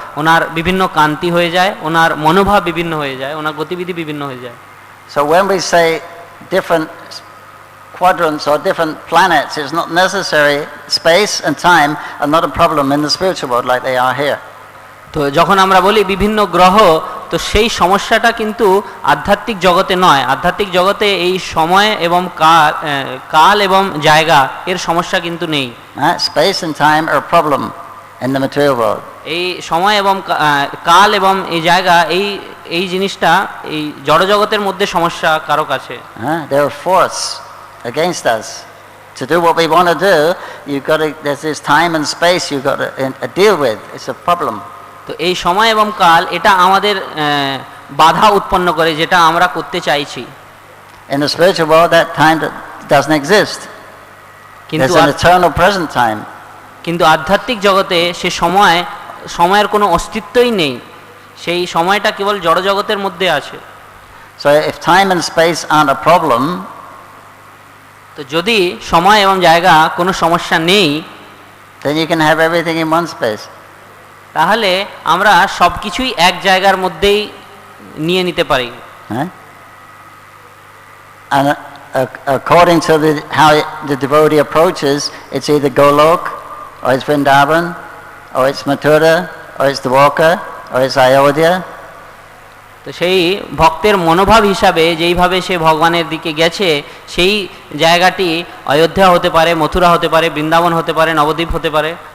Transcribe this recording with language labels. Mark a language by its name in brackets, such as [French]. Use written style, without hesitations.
[Bangla] ওনার বিভিন্ন কান্তি হয়ে যায়, ওনার মনোভাব বিভিন্ন হয়ে যায়, ওনার গতিবিধি বিভিন্ন হয়ে যায়। [English] So when we say different quadrants or different planets, it's not necessary. Space and time are not a problem in the spiritual world like they are here. [Bangla] তো যখন আমরা বলি বিভিন্ন গ্রহ, তো সেই সমস্যাটা কিন্তু আধ্যাত্মিক জগতে নয়। আধ্যাত্মিক জগতে এই সময় এবং কাল এবং জায়গা এর সমস্যা কিন্তু নেই। [English] Space and time are a problem in the material world. [Bangla] এই সময় এবং কাল এবং এই জায়গা এই জিনিসটা এই জড়জগতের মধ্যে সমস্যা কারো কাছে। [English] They are force against us. To do what we want to do, there's this time and space you've got to deal with. It's a problem. [Bangla] তো এই সময় এবং কাল এটা আমাদের বাধা উৎপন্ন করে, যেটা আমরা করতে চাইছি। [English] In the spiritual world, that time doesn't exist. There's an eternal present time. [Bangla] কিন্তু আধ্যাত্মিক জগতে সে সময়ের কোনো অস্তিত্বই নেই, সেই সময়টা কেবল জড়জগতের মধ্যে আছে। [English] So if time and space aren't a problem, [Bangla] তো যদি সময় এবং জায়গা কোনো সমস্যা নেই, [English] then you can have everything in one space. [Bangla] তাহলে আমরা সবকিছুই এক জায়গার মধ্যেই নিয়ে নিতে পারি। [English] And according to how the devotee approaches, it's either Golok, or it's Vrindavan, or it's Mathura, or it's Dwarka, or it's Ayodhya. [Bangla] তো সেই ভক্তের মনোভাব হিসাবে যেইভাবে সে ভগবানের দিকে গেছে, সেই জায়গাটি অযোধ্যা হতে পারে, মথুরা হতে পারে, বৃন্দাবন হতে পারে, নবদ্বীপ হতে পারে।